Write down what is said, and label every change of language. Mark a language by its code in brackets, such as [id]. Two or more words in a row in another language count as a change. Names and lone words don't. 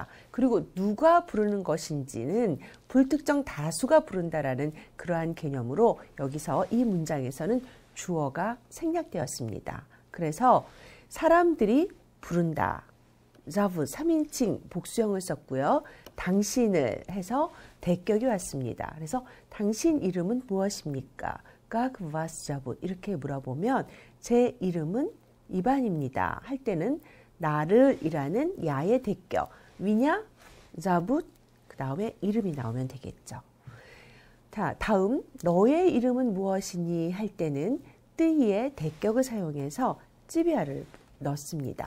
[ko] 그리고 누가 부르는 것인지는 불특정 다수가 부른다라는 그러한 개념으로 여기서 이 문장에서는 주어가 생략되었습니다. 그래서 사람들이 부른다. 자부 3인칭 복수형을 썼고요. 당신을 해서 대격이 왔습니다. 그래서 당신 이름은 무엇입니까? [ru] Как вас зовут? [ko] 이렇게 물어보면 제 이름은 이반입니다. 할 때는 나를 이라는 야의 대격 위냐 자붓 그 다음에 이름이 나오면 되겠죠. 자, 다음 너의 이름은 무엇이니 할 때는 뜨이의 대격을 사용해서 찌비아를 넣습니다.